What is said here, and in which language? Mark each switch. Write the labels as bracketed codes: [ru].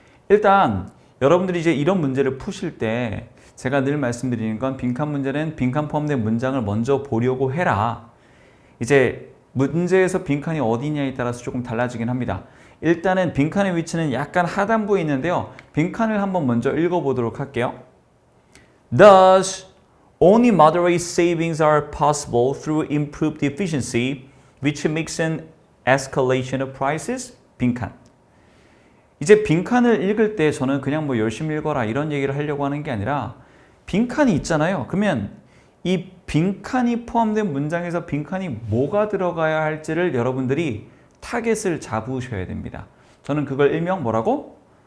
[ko] 일단 여러분들이 이제 이런 문제를 푸실 때 제가 늘 말씀드리는 건 빈칸 문제는 빈칸 포함된 문장을 먼저 보려고 해라. 이제 문제에서 빈칸이 어디냐에 따라서 조금 달라지긴 합니다. 일단은 빈칸의 위치는 약간 하단부에 있는데요. 빈칸을 한번 먼저 읽어보도록 할게요. [en] Thus, only moderate savings are possible through improved efficiency, which makes an escalation of prices, 빈칸. [ko] 이제 빈칸을 읽을 때 저는 그냥 뭐 열심히 읽어라 이런 얘기를 하려고 하는 게 아니라 빈칸이 있잖아요. 그러면 이 빈칸이 포함된 문장에서 빈칸이 뭐가 들어가야 할지를 여러분들이 타겟을 잡으셔야 됩니다. 저는 그걸 일명 뭐라고?